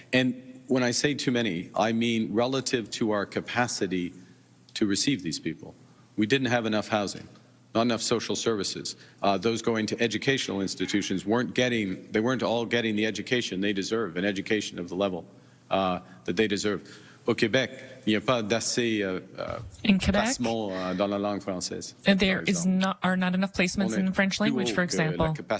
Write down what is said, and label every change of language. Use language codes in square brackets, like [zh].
[en] And when I say too many, I mean relative to our capacity to receive these people. We didn't have enough housing, not enough social services. Those going to educational institutions they weren't all getting the education they deserve, an education of the level that they deserve. [fr] Au Québec, il n'y a pas d'assez placements dans la langue française. [en] There are not enough placements in the French language, for example.